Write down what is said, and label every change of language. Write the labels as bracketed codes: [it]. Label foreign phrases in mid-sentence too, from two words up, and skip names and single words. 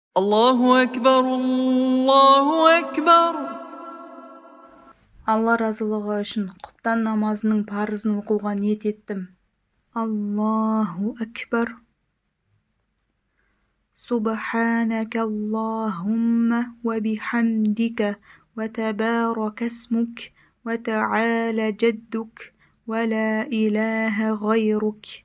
[ar] الله أكبر الله أكبر. [kk] Алла разылығы үшін құптан намазының парызын оқуға ниет еттім. [ar] الله أكبر. سبحانك اللهم وبحمدك وتبارك اسمك وتعالى جدك ولا إله غيرك.